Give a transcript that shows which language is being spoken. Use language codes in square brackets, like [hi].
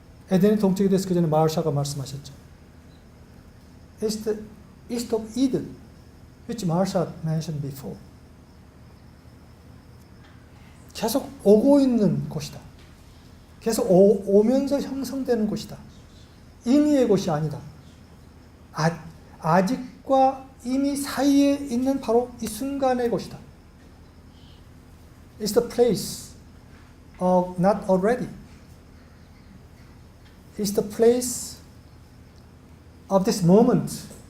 [ko] 에덴의 동쪽에 대해서 그 전에 마르샤가 말씀하셨죠. [en] It's the east of Eden, which Marsha mentioned before. [ko] 계속 오고 있는 곳이다. 계속 오면서 형성되는 곳이다. 임의의 곳이 아니다. 아직과 이미 사이에 있는 바로 이 순간의 곳이다. [en] It's the place of not already. It's the place of this moment.